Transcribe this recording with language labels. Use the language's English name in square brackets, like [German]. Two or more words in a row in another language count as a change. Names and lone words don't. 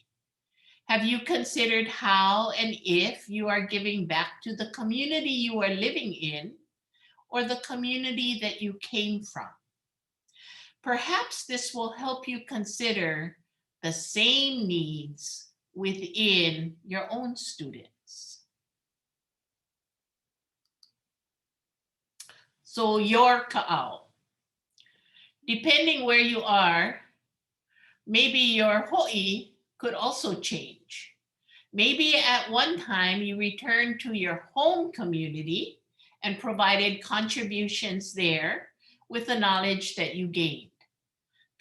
[English] Have you considered how and if you are giving back to the community you are living in or the community that you came from? Perhaps this will help you consider the same needs within your own students. So your kaʻao. Depending where you are, maybe your Hoʻi could also change. Maybe at one time you returned to your home community and provided contributions there with the knowledge that you gained.